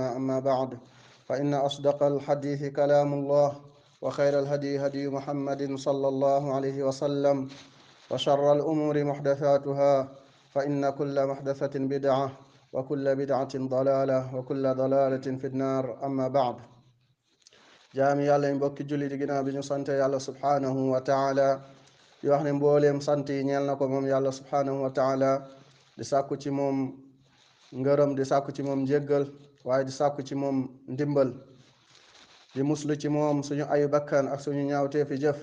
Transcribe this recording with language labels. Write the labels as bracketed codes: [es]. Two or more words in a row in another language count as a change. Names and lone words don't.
[ar] أما بعد، فإن أصدق الحديث كلام الله، وخير الهدي هدي محمد صلى الله عليه وسلم، وشر الأمور محدثاتها، فإن كل محدثة بدعة وكل بدعة ضلالة وكل ضلالة في النار. أما بعد، [wo] jaami yàlla yi mbokki julli di ginnaaw bi ñu sante yàlla [ar] سبحانه وتعالى [wo] di wax ne mbooleem sant yi ñeel na ko moom yàlla [ar] سبحانه وتعالى, [wo] di sàkku ci moom ngërëm, di sàkku ci moom njéggal, waaye di sàkku ci moom ndimbal, di muslu ci moom suñu ayu bakkan ak suñu ñaawteefi jëf.